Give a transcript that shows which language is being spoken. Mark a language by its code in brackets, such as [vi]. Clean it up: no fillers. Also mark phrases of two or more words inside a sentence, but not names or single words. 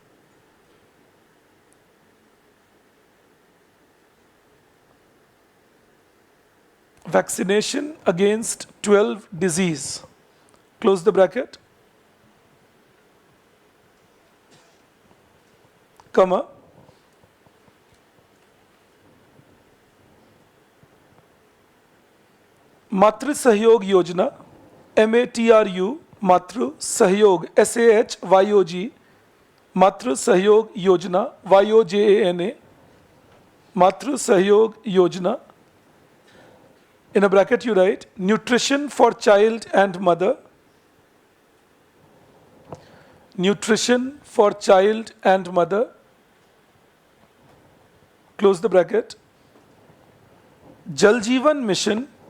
[en] Vaccination against 12 disease. Close the bracket. Comma. Matru Sahyog Yojana, MATRU, Matru Sahyog, SAHYOG, Matru Sahyog Yojana, YOJANA, Matru Sahyog Yojana. In a bracket you write, nutrition for child and mother. Nutrition for child and mother. Close the bracket. Jal Jeevan Mission.